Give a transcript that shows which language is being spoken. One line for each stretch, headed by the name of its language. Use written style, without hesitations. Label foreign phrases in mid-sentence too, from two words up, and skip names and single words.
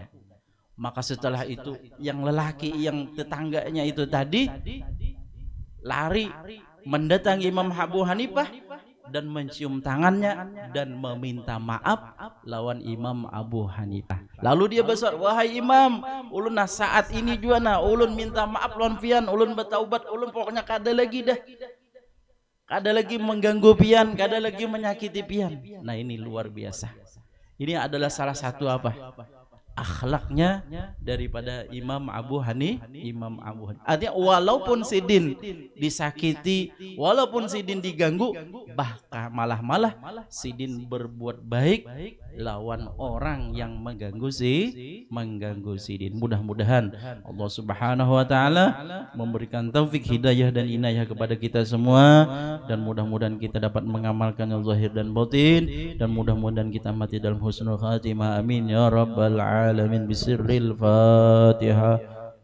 Indonesian: Maka setelah itu yang lelaki yang tetangganya itu tadi lari mendatangi Imam Abu Hanifah dan mencium tangannya dan meminta maaf lawan Imam Abu Hanifah. Lalu dia besar, wahai Imam,
Banjar: ulun nah saat ini juga nah ulun minta maaf lawan pian, ulun bertaubat, ulun pokoknya kada lagi dah. Kada lagi mengganggu pian, kada lagi menyakiti pian.
Indonesian: Nah ini luar biasa. Ini adalah salah satu apa? Akhlaknya daripada Imam Abu Hanifah. Artinya walaupun Sidin disakiti, walaupun Sidin diganggu, bahkan malah Sidin berbuat baik lawan orang yang mengganggu Sidin. Mudah-mudahan Allah
Arabic: Subhanahu wa taala
Indonesian: memberikan taufik, hidayah dan inayah kepada kita semua, dan mudah-mudahan kita dapat mengamalkan yang zahir dan batin, dan mudah-mudahan kita mati dalam
Arabic: husnul khatimah. Amin ya rabbal alamin. Bisirril Fatihah.